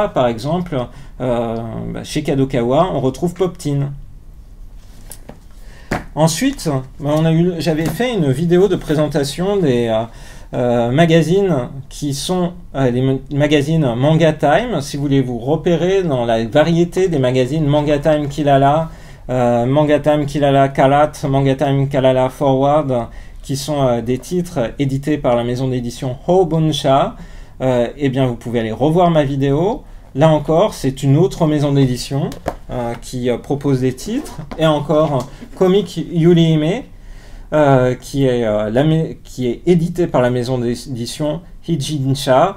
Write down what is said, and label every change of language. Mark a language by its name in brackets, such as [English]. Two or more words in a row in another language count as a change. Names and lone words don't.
[French] Par exemple, chez Kadokawa, on retrouve Pop Teen. Ensuite, j'avais fait une vidéo de présentation des magazines qui sont les magazines Manga Time. Si vous voulez vous repérer dans la variété des magazines Manga Time Kilala, Manga Time Kilala Kalat, Manga Time Kilala Forward, qui sont des titres édités par la maison d'édition Hobonsha, eh bien vous pouvez aller revoir ma vidéo. Là encore, c'est une autre maison d'édition qui propose des titres. Et encore, Comic Yurihime, qui est édité par la maison d'édition Hijinsha.